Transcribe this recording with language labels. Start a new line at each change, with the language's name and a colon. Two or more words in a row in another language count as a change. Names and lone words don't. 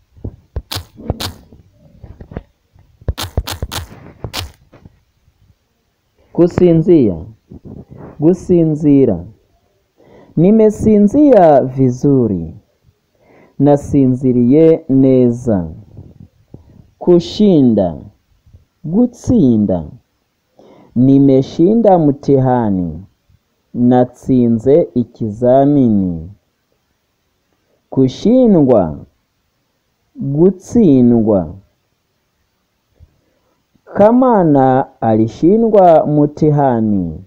Swahili: Kusinzia, gusinzira. Nimesinzia vizuri.
Kinyarwanda: Nasinziriye neza.
Swahili: Kushinda, gutsinda. Nimeshinda mtihani.
Kinyarwanda: Natsinze ikizamini.
Swahili: Kushindwa, gutsindwa. Kamana alishindwa mtihani.